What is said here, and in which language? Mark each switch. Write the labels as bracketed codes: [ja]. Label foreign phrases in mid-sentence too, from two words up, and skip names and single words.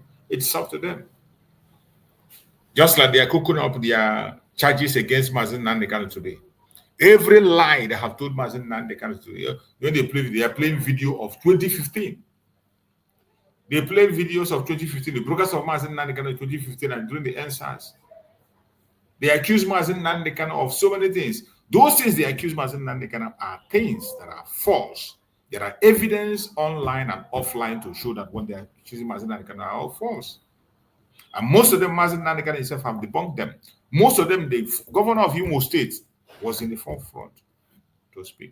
[en] It's up to them. Just like they are cooking up their charges against Mazi Nnamdi Kanu today. Every lie they have told Mazi Nnamdi Kanu today, when they are playing video of 2015. They played videos of 2015, the brokers of Mazi Nnamdi Kanu in 2015 and during the NSAS. They accuse Mazi Nnamdi Kanu of so many things. Those things they accuse Mazi Nnamdi Kanu are things that are false. There are evidence online and offline to show that when they are accusing Mazi Nnamdi Kanu are all false. And most of them, Mazi Nnamdi Kanu himself have debunked them. Most of them, the governor of Imo State was in the forefront to speak.